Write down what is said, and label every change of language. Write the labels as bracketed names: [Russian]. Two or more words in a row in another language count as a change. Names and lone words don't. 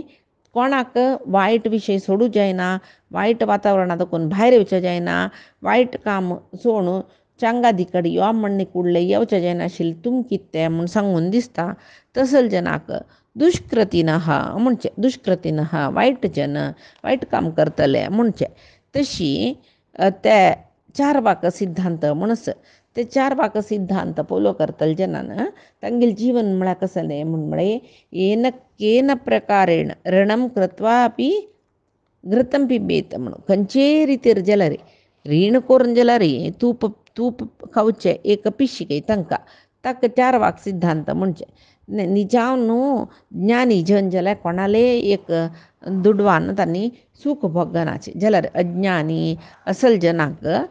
[Konkani] कोणाक वायट विशय सोडूं जायना वायट वातावरणा देखून भायर येवचें जायना वायट काम सोडून चांगादी कडेन यो म्हणणे कुडलें येवचें जायना आशिल्लें तुम कितें म्हूण सांगून दिसता तसल जनाक दुष्कृतीनः म्हणचें दुष्कृतीनः वायट जन वायट काम करतले म्हणचें तशी ते चार वाक सिद्धांत म्हणस ते चार वाक सिद्धांत फोलो करतले जनान तांगेलें जीवन म्हळ्यार कसलें म्हळ्यार [Sanskrit] येन केन प्रकारेण ऋणं कृत्वा अपि घृतं पिबेत [Konkani] म्हणून खंयचे रितीर जाल्यार रीण करून जाल्यार तूप खावचें एक पिशीक तांकां ताका चार वाक सिद्धांत म्हणचें निजाव न्हू ज्ञानी जन जाल्यार कोणाले एक दुडवान तांणी सूख भोगनाचें जाल्यार अज्ञानी असल जनाक